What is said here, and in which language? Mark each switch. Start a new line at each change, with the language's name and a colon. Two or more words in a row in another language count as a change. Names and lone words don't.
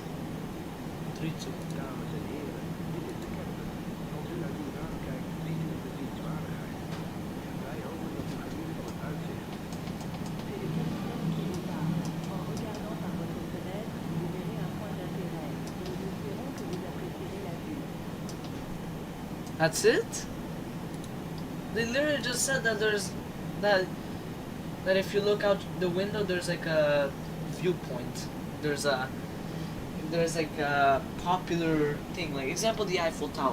Dutch: 3-2. Dames en heren, dit is de captain. Als u uit uw raam kijkt, ziet u een bezienswaardigheid. Wij hopen dat u geniet van het uitzicht.
French: C'est le capitaine qui vous parle. En regardant par votre fenêtre, vous verrez un point d'intérêt. Nous espérons que vous apprécierez la vue.
English: That's it? They literally just said that that if you look out the window, there's like a viewpoint. There's like a popular thing, like example the Eiffel Tower.